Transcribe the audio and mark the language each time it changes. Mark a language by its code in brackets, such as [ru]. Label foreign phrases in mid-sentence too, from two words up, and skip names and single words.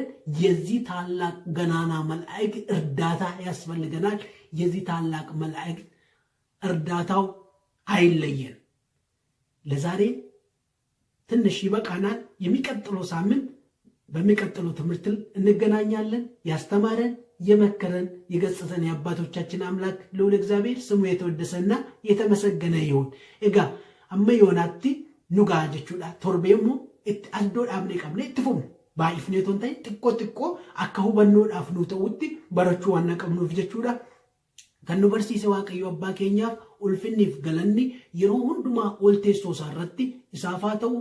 [am] የዚህ ታላቅ ገናና መልአክ እርዳታ ያስፈልገናል። የዚህ ታላቅ መልአክ እርዳታው አይለየን። ለዛሬ ትንሽ ይበቃናል። የሚቀጥለው ሳምንት በሚቀጥለው ትምህርት እንገናኛለን። ያስተማረን የመከረን የገሰጸን የአባቶቻችን አምላክ ልዑል እግዚአብሔር ስሙ የተወደሰና የተመሰገነ ይሁን። እጋ [om] amma yoonaatti nu ga'a jechuudha. Torbee immoo itti addoo dhaabnee qabnee itti fufnu. Baay'ifnee toon ta'e xiqqoo akka hubannoodhaaf nu ta'utti barachuu waan qabnuuf jechuudha. Kan nu barsiise Waaqayyo abbaa keenyaaf ulfinniif galanni yeroo hundumaa ol teessoo isaa irratti isaaf haa ta'u.